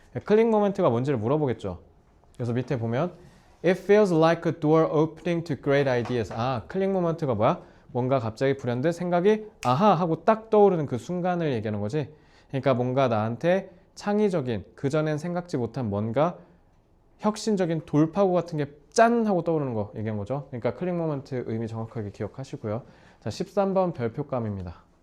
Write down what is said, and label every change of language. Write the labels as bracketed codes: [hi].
[ko] 클릭 모먼트가 뭔지를 물어보겠죠. 그래서 밑에 보면 [en] It feels like a door opening to great ideas. [ko] 클릭 모먼트가 뭐야? 뭔가 갑자기 불현듯 생각이 아하 하고 딱 떠오르는 그 순간을 얘기하는 거지. 그러니까 뭔가 나한테 창의적인 그전엔 생각지 못한 뭔가 혁신적인 돌파구 같은 게 짠 하고 떠오르는 거 얘기한 거죠. 그러니까 클릭 모먼트 의미 정확하게 기억하시고요. 자, 13번 별표감입니다.